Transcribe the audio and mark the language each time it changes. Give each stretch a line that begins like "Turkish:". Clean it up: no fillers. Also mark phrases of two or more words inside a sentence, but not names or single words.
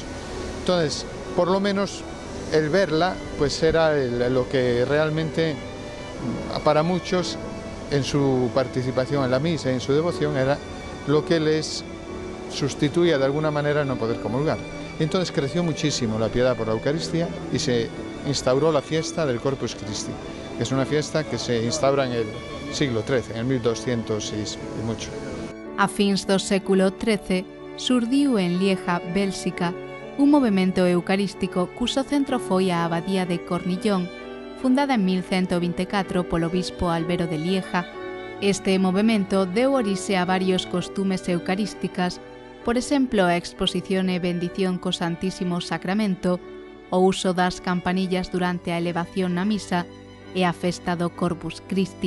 Spanish: Entonces, por lo menos el verla, pues era lo que realmente para muchos en su participación en la misa y en su devoción era lo que les sustituía de alguna manera no poder comulgar. Y entonces creció muchísimo la piedad por la Eucaristía y se instauró la fiesta del Corpus Christi, que es una fiesta que se instaura en el siglo XIII, en el 1206 y mucho.
Galician: A fins do século XIII surdiu en Lieja, Bélxica, un movemento eucarístico cuso centro foi a abadía de Cornillón, fundada en 1124 polo bispo Albero de Lieja. Este movemento deu orixe a varios costumes eucarísticas, por exemplo, a exposición e bendición co Santísimo Sacramento, o uso das campanillas durante a elevación na misa e a festa do Corpus Christi.